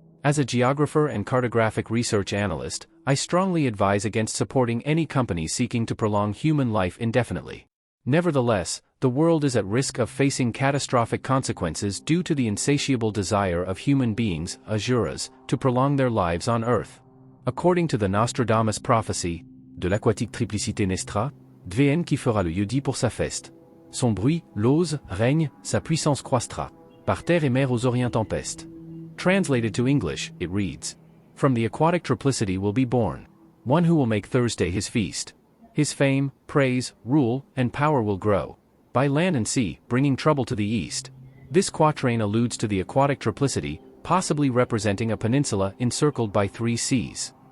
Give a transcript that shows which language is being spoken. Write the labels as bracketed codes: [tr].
[en] As a geographer and cartographic research analyst, I strongly advise against supporting any company seeking to prolong human life indefinitely. Nevertheless, the world is at risk of facing catastrophic consequences due to the insatiable desire of human beings, Asuras, to prolong their lives on Earth. According to the Nostradamus prophecy, [fr] de l'aquatique triplicité naîtra, Dvn qui fera le jeudi pour sa feste. Son bruit, l'ose, règne, sa puissance croîtra. Par terre et mer aux orient tempeste. [en] Translated to English, it reads, "From the aquatic triplicity will be born one who will make Thursday his feast. His fame, praise, rule, and power will grow by land and sea, bringing trouble to the east." This quatrain alludes to the aquatic triplicity, possibly representing a peninsula encircled by 3 seas.